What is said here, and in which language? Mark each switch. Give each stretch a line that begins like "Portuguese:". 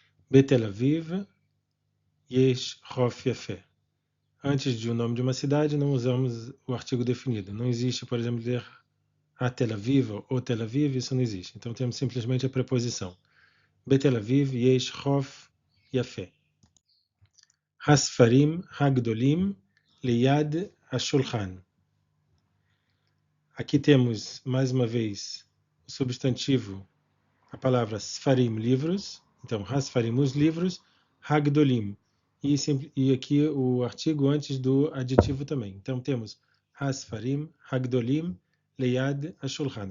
Hebrew: בתל אביב יש חוף יפה.
Portuguese: Antes de o nome de uma cidade, não usamos o artigo definido. Não existe, por exemplo, dizer a Tel Aviv ou Tel Aviv, isso não existe. Então temos simplesmente a preposição.
Hebrew: בתל אביב יש חוף יפה. הספרים הגדולים liyad hashulchan.
Portuguese: Aqui temos, mais uma vez, o substantivo, a palavra sfarim, livros. Então, hasfarim, os livros, hagdolim. E aqui o artigo antes do adjetivo também. Então, temos
Hebrew: hasfarim, hagdolim, leyad hashulchan.